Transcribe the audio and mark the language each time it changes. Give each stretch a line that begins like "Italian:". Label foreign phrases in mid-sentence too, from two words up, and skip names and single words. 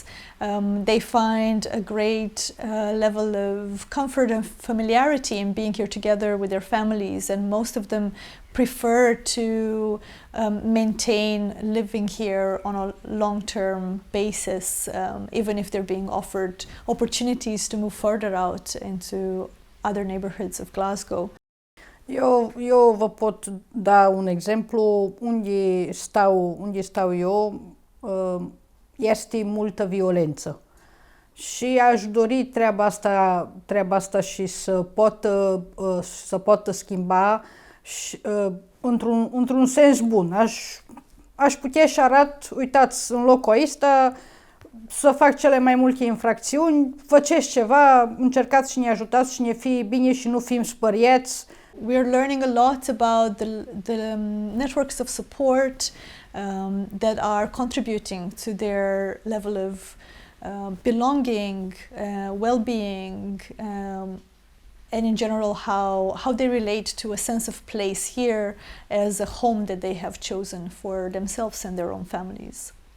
English: They find a great level of comfort and familiarity in being here together with their families, and most of them prefer to maintain living here on a long-term basis, even if they're being offered opportunities to move further out into other neighborhoods of Glasgow.
Romanian: Eu vă pot da un exemplu. Unde stau eu, este multă violență și aș dori treaba asta și să poată schimba și, într-un sens bun. Aș putea și arat, uitați, în locul ăsta să fac cele mai multe infracțiuni, faceți ceva, încercați și ne ajutați și ne fie bine și nu fim spăriați.
English: We're learning a lot about the networks of support that are contributing to their level of belonging, well-being, and in general how they relate to a sense of place here as a home that they have chosen for themselves and their own families.